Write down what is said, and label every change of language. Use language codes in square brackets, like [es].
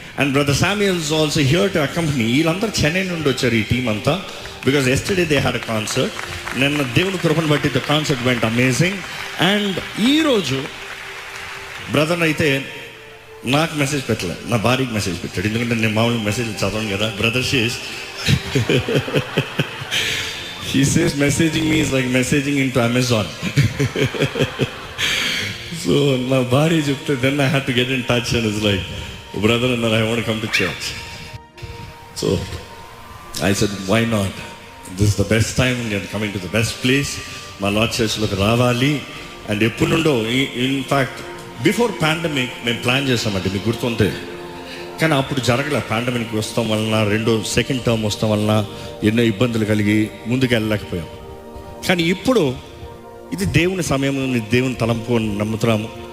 [en] And brother Samuel is also here to accompany. [te] వీళ్ళందరూ చెన్నై నుండి వచ్చారు ఈ టీం అంతా. [en] Because yesterday they had a concert. [te] నిన్న దేవుని కృపను బట్టి [en] The concert went amazing. [te] And ఈరోజు బ్రదర్ అయితే నాకు మెసేజ్ పెట్టలేదు, నా భార్యకి మెసేజ్ పెట్టాడు. ఎందుకంటే నేను మామూలుగా మెసేజ్ చదవను కదా. [en] Brother he says messaging me is like messaging into Amazon. So [te] నా భార్య చెప్తే [en] then I had to get in touch and it's like, oh brother, and I want to come to church. So I said, why not? This is the best time when you're coming to the best place. [te] మా lord చర్చ్లోకి రావాలి. And ఎప్పుడు నుండో, [en] in fact before pandemic [te] మేము plan చేస్తామంటే మీకు గుర్తుంటే, కానీ అప్పుడు జరగలే. పాండమిక్ వస్తాం వలన, సెకండ్ టర్మ్ వస్తాం వలన ఎన్నో ఇబ్బందులు కలిగి ముందుకు వెళ్ళలేకపోయాం. కానీ ఇప్పుడు ఇది దేవుని సమయం, దేవుని తలంపు అని నమ్ముతున్నాము.